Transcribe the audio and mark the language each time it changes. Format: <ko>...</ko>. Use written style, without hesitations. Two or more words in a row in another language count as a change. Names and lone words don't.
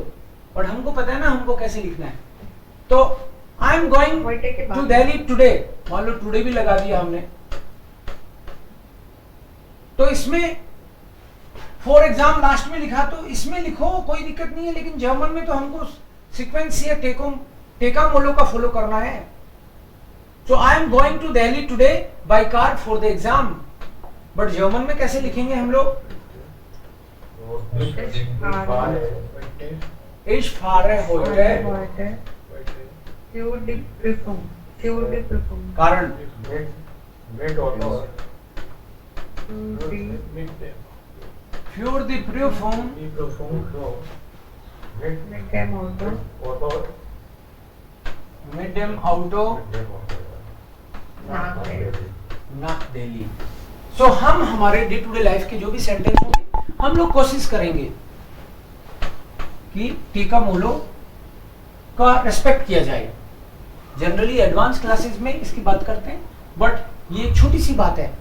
<hi>और हमको पता है ना हमको कैसे लिखना है। तो</hi> <en>I am going to Delhi today,</en> <hi>मान लो टुडे भी लगा दिया हमने, तो इसमें</hi> <en>for exam</en> <hi>लास्ट में लिखा तो इसमें लिखो, कोई दिक्कत नहीं है। लेकिन जर्मन में तो हमको सीक्वेंस या टेका मोलो का फॉलो करना है।</hi> <en>So I am going to Delhi today by car for the exam.</en> <hi>But जर्मन में कैसे लिखेंगे हम लोग?</hi> <de>Ich fahre heute für die Prüfung. कारण für die Prüfung mit dem Auto nach दिल्ली।</de> <hi>सो हम हमारे</hi> <en>day to day life</en> <hi>के जो भी सेंटेंस होंगे हम लोग कोशिश करेंगे कि टेका मोलो का रेस्पेक्ट किया जाए। जनरली</hi> <en>advance classes</en> <hi>में इसकी बात करते हैं, बट ये छोटी सी बात है।</hi>